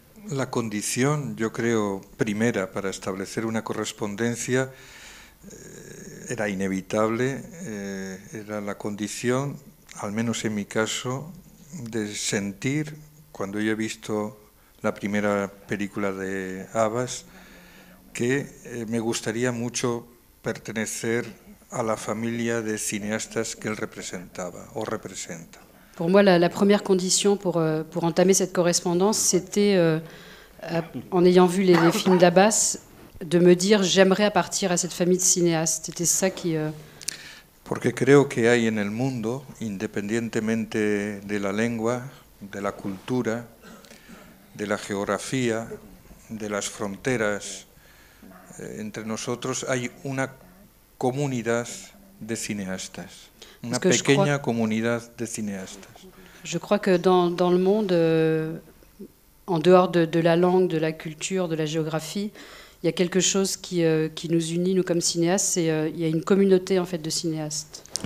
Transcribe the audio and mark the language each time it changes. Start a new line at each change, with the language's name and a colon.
Spanish: La condición, yo creo, primera para establecer una correspondencia era inevitable, era la condición, al menos en mi caso, de sentir, cuando yo he visto la primera película de Abbas, que me gustaría mucho pertenecer a la familia de cinéastas que él representaba o representa.
French: Pour moi, la première condition pour entamer cette correspondance, c'était, en ayant vu les films d'Abbas, de me dire j'aimerais appartenir à cette famille de cinéastes. C'était ça qui...
Spanish: Porque creo que hay en el mundo, independientemente de la lengua, de la cultura, de la geografía, de las fronteras, entre nosotros hay una comunidad de cineastas, una pequeña comunidad de cineastas.
French: Je crois que dans le monde, en dehors de la langue, de la culture, de la géographie, il y a quelque chose qui nous unit, nous comme cinéastes, il y a une communauté en fait de cinéastes.